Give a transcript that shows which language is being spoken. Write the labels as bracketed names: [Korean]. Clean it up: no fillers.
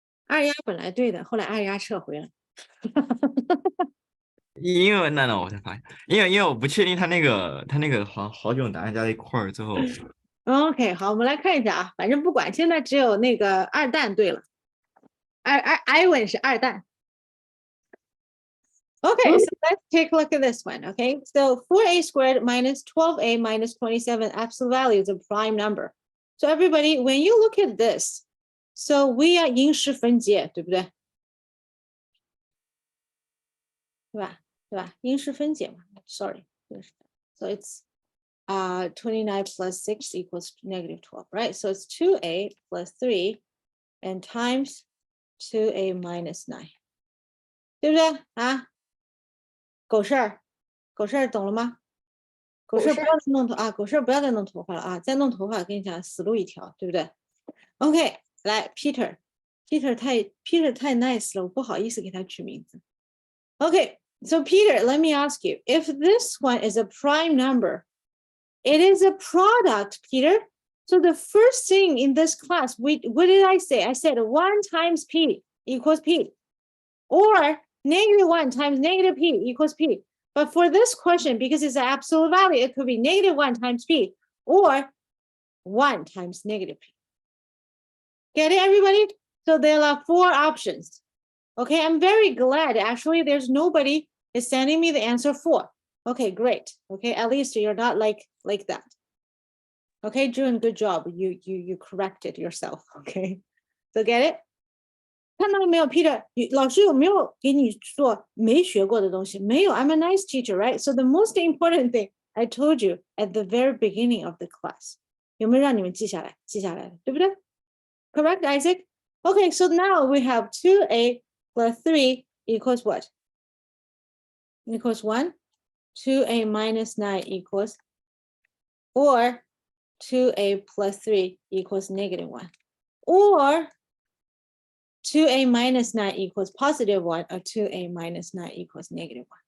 [Chinese] 二丫本来对的，后来二丫撤回了。因为那我才发现，因为我不确定他那个好几种答案加在一块儿之后， OK， 好，我们来看一下啊，反正不管，现在只有那个二蛋对了。 Iwan 是二蛋。 [English] Okay, so let's take a look at this one. Okay, so 4A squared minus 12A minus 27 absolute value is a prime number. So everybody, when you look at this, so we are [Chinese] 因式分解，对不对？对吧？对吧？因式分解嘛 [English] ，sorry， so it's 29 plus 6 equals negative 12, right? So it's 2a plus 3 and times 2a minus 9， [Chinese] 对不对啊？狗事儿，狗事儿懂了吗？狗事儿不要再弄头啊！狗事儿不要再弄头发了啊！再弄头发，跟你讲死路一条，对不对 ？OK， 来 Peter 太 nice 了，我不好意思给他取名字。 [English] Okay, so Peter, let me ask you, if this one is a prime number, it is a product, Peter. So the first thing in this class, what did I say? I said 1 times P equals P, or -1 times negative P equals P. But for this question, because it's an absolute value, it could be -1 times P, or 1 times negative P. Get it, everybody? So there are 4 options. Okay, I'm very glad. Actually, there's nobody is sending me the answer 4. Okay, great. Okay, at least you're not like that. Okay, June, good job. You corrected yourself. Okay, so get it? [Chinese] 看到了没有 ，Peter？ 老师有没有给你做没学过的东西？没有。 [English] I'm a nice teacher, right? So the most important thing I told you at the very beginning of the class， [Chinese] 有没有让你们记下来？记下来了，对不对 ？Correct, Isaac? [English] Okay, so now we have 2a plus 3 equals what? Equals 1. 2a minus 9 equals, or 2a plus 3 equals -1. Or 2a minus 9 equals +1, or 2a minus 9 equals -1.